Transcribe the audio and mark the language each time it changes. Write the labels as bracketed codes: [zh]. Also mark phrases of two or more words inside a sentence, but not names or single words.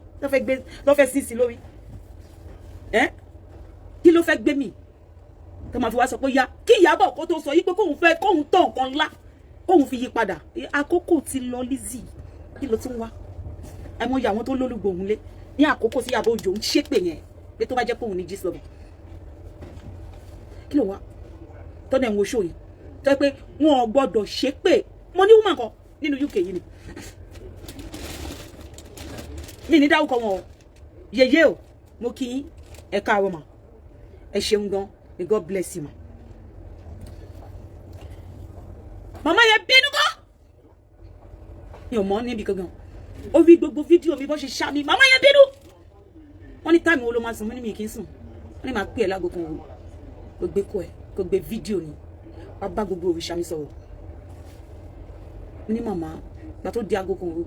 [yo] Lọ́ fẹ́ sísí lórí? Kí ló fẹ́ gbé mi? Tó máa fi wá sọ pé ya kí Ìyábọ̀ kó tó sọ yí pé kóun tọ̀ nǹkan ńlá kóun fi yí padà. Àkókò ti lọ Lizzy. Kí ló tún wá? Àìmọye àwọn tó lólùgbòhùn lé ní àkókò tí Ìyábọ̀ Òjó ń ṣépè yẹn pé tó bá jẹ́ kóun ní gist lover. Kí ló wá? Tó dẹ̀ ń wo show yìí. Tó yẹ pé wọn ò gbọdọ̀ ṣépè. Mo ní woman kan nínú UK yìí ni. Mi ní dáwùkọ wọn o. Yeye o, mo kí yín. Ẹ káàárọ̀ mà. Ẹ ṣeun gan. [en] May God bless you ma. [yo] Mama yẹn bínú gan. Mi ò mọ̀ níbi gangan. Ó rí gbogbo fídíò mi bó ṣe ṣá mi. Mama yẹn bínú. Wọ́n ní táìmù wo ló máa sùn, mo ní mi kì í sùn. Wọ́n ní máa pè ẹ́ lágo kan òru. Kò gbé kọ́ ẹ̀, kò gbé fídíò ni. Wá bá gbogbo òrìṣà mi sọ̀rọ̀. Mo ní màmá, ìgbà tó di aago kan òru.